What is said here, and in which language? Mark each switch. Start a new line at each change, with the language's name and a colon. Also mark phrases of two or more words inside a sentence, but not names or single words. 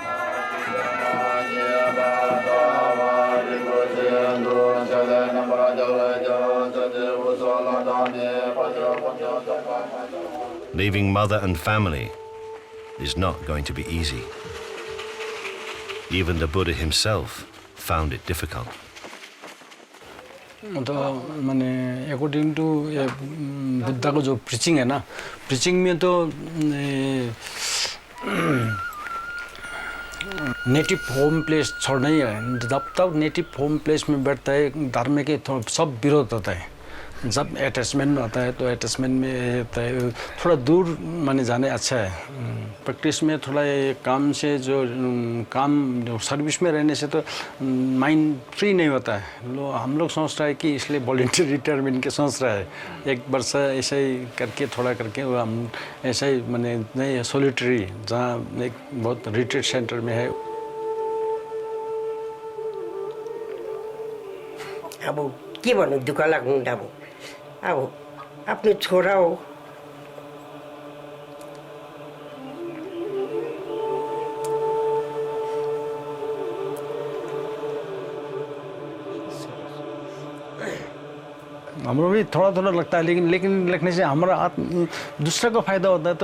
English: Leaving mother and family is not going to be easy. Even the Buddha himself found it difficult.
Hindi: तो माने
English: according to
Hindi: बुद्धा को जो preaching है ना, preaching में तो
English: native home place
Hindi: छोड़ना ही है जब तक
English: native home place
Hindi: में बैठता है धर्म के सब विरोध होता है जब अटैचमेंट आता है तो अटैचमेंट में होता है थोड़ा दूर माने जाने अच्छा है प्रैक्टिस में थोड़ा काम से जो काम जो सर्विस में रहने से तो माइंड फ्री नहीं होता है हम लोग सोच रहा है कि इसलिए
English: volunteer retirement
Hindi: के सोच रहा है एक वर्ष ऐसा ही करके थोड़ा करके वो हम ऐसा ही माने नहीं सोलिटरी जहाँ एक बहुत
English: retreat center
Hindi: में है
Nepali: अब के भन्नु दुःख लाग्नु अब आफ्नो छोरा हो
Hindi: हमरो भी थोड़ा लगता है लेकिन लिखने से हमारा दूसरे को फायदा होता है तो